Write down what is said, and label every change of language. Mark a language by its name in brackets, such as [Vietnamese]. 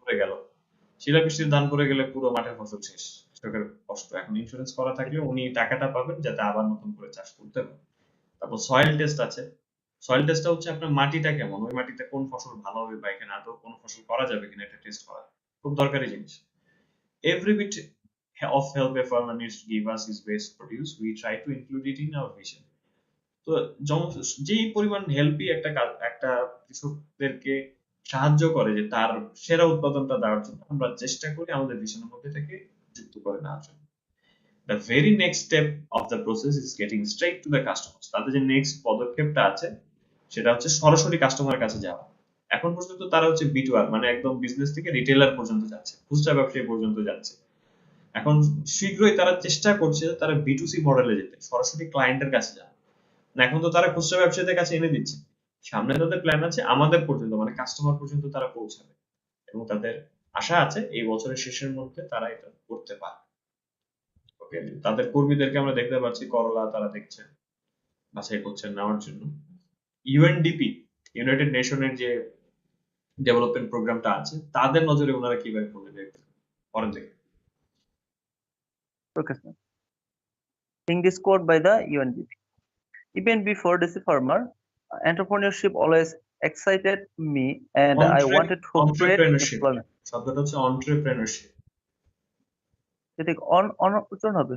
[Bangla] পড়ে গেল, শিলাবৃষ্টির ধান পড়ে গেলে পুরো মাঠের ফসল শেষ, কৃষকের কষ্ট। এখন ইন্স্যুরেন্স করা থাকলে উনি টাকাটা পাবেন যাতে আবার নতুন করে চাষ করতে পারে। তারপর সয়েল টেস্ট আছে। সয়েল টেস্টটা হচ্ছে আপনার মাটিটা কেমন, ওই মাটিতে কোন ফসল ভালো হবে বা এখানে আদৌ কোন ফসল করা যাবে কিনা, এটা টেস্ট করা খুব দরকারি জিনিস। [English] Every bit of help a farmer needs to give us his best produce, we try to include it in our vision. [Bangla] তো যেই পরিমাণ হেল্পই একটা কৃষকদেরকে সাহায্য করে যে তার সেরা উৎপাদনটা দেওয়ার জন্য, আমরা চেষ্টা করি আমাদের ভিশনের মধ্যে থেকে যুক্ত করে নেওয়ার জন্য। [English] The very next step of the process is getting straight to the customers. [Bangla] তাদের যে নেক্সট পদক্ষেপটা আছে, সেটা হচ্ছে সরাসরি কাস্টমারের কাছে যাওয়া। এখন পর্যন্ত তারা হচ্ছে B2R, মানে একদম বিজনেস থেকে রিটেলার পর্যন্ত যাচ্ছে, খুচরা ব্যবসায়ী পর্যন্ত যাচ্ছে। এখন শীঘ্রই তারা চেষ্টা করছে তারা B2C মডেলে যেতে, সরাসরি ক্লায়েন্টের কাছে যাওয়া। না, এখন তো তারা খুচরা ব্যবসায়ীদের কাছে এনে দিচ্ছে, সামনে তাদের প্ল্যান আছে আমাদের পর্যন্ত, মানে কাস্টমার পর্যন্ত তারা পৌঁছাবে। এবং তাদের আশা আছে এই বছরের শেষের মধ্যে তারা এটা করতে পারবে। ওকে, তাদের কর্মীদেরকে আমরা দেখতে পাচ্ছি করলা তারা দেখছে, বাছাই করছেন নেওয়ার জন্য। ইউএনডিপি, ইউনাইটেড নেশনের যে ডেভেলপমেন্ট প্রোগ্রামটা আছে, তাদের নজরে ওনারা কিভাবে পড়বে পরের দিকে। Okay sir. [English] English quote by the UNDP. Even before DC Farmer, entrepreneurship always excited me and I wanted to create entrepreneurship, employment. [Bangla] শব্দটা হচ্ছে অন্ট্রেপ্রেনারশিপ। এটা কি উচ্চারণ হবে?